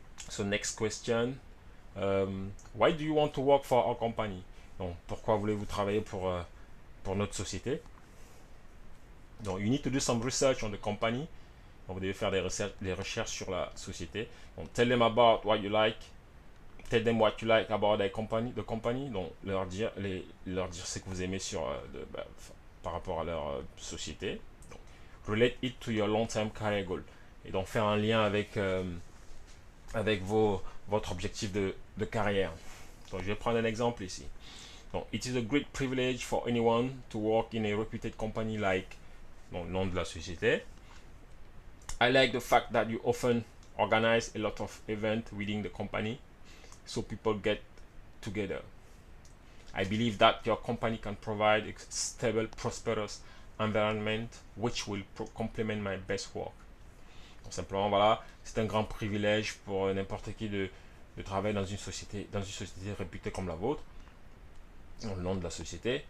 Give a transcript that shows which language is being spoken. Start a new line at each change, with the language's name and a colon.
English: So next question, why do you want to work for our company?
French: Donc pourquoi voulez-vous travailler pour notre société?
English: Donc you need to do some research on the company.
French: Donc vous devez faire des recherches sur la société.
English: Donc tell them about what you like. Tell them what you like about the company.
French: Donc leur dire ce que vous aimez par rapport à leur société.
English: Donc, relate it to your long-term career goal.
French: Et donc faire un lien avec votre objectif de carrière. Donc je vais prendre un exemple ici.
English: Donc, it is a great privilege for anyone to work in a reputed company like, donc,
French: le nom de la société.
English: I like the fact that you often organize a lot of events within the company so people get together. I believe that your company can provide a stable, prosperous environment which will complement my best work.
French: Donc simplement, voilà, c'est un grand privilège pour n'importe qui de travailler dans une société réputée comme la vôtre. Donc, le nom de la société.